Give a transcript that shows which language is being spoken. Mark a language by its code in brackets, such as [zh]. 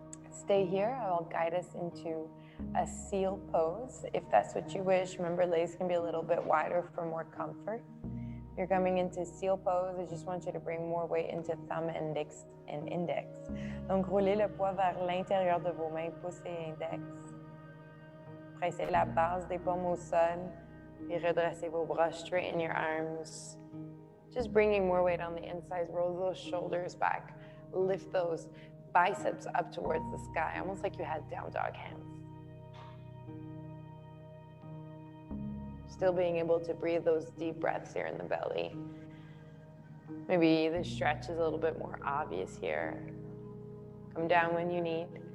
[en] Stay here. I'll guide us into a seal pose if that's what you wish. Remember, legs can be a little bit wider for more comfort. You're coming into seal pose. I just want you to bring more weight into thumb, index, and index. [fr] Donc, roulez le poids vers l'intérieur de vos mains, pouce et index. Pressez la base des paumes au sol, puis redressez vos bras, [en] straighten your arms. Just bringing more weight on the inside. Roll those shoulders back. Lift those biceps up towards the sky, almost like you had down dog hands. Still being able to breathe those deep breaths here in the belly. Maybe the stretch is a little bit more obvious here. Come down when you need.